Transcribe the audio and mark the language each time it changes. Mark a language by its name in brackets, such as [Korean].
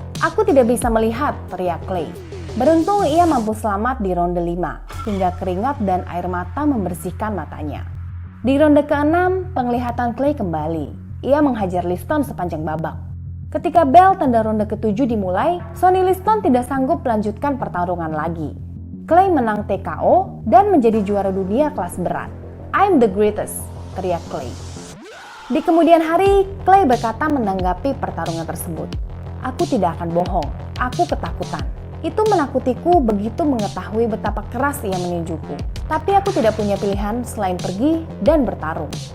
[Indonesian] "Aku tidak bisa melihat," teriak Clay. Beruntung ia mampu selamat di ronde 5, hingga keringat dan air mata membersihkan matanya. Di ronde ke-6, penglihatan Clay kembali. Ia menghajar Liston sepanjang babak. Ketika bel tanda ronde ke-7 dimulai, Sonny Liston tidak sanggup melanjutkan pertarungan lagi. Clay menang TKO dan menjadi juara dunia kelas berat. [English] "I'm the greatest," [Indonesian] teriak [English] Clay. [Indonesian] Di kemudian hari, Clay berkata menanggapi pertarungan tersebut, "Aku tidak akan bohong, aku ketakutan. Itu menakutiku begitu mengetahui betapa keras ia meninjuku. Tapi aku tidak punya pilihan selain pergi dan bertarung."